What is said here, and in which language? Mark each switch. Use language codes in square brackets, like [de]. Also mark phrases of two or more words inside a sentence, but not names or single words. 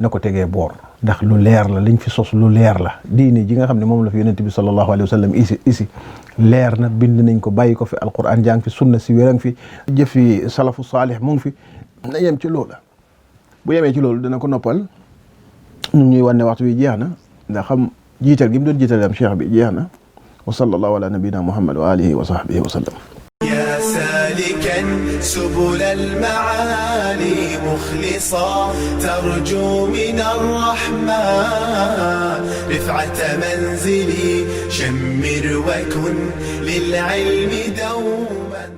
[wo] na ko tegee boor ndax lu leer la liñ fi sos lu leer la diine ji nga xam ne moom la fi yonent bi [ar] صلى الله عليه وسلم [wo] isi leer na bind nañ ko bàyyi ko fi alquran jàng fi sunna si wérang fi jëfi [ar] السلف الصالح [wo] mu ngi fi na yem ci loola bu yemee ci loolu dana ko noppal ñun ñuy wan ne waxtu bi jeex na ndax xam jiital gi mu doon jiital am cheikh bi jeex na [ar] وصلى الله على نبينا محمد وآله وصحبه وسلم يا سالكا سبل المعالي مخلصا ترجو من الرحمن رفعة منزلي شمر وكن للعلم دوما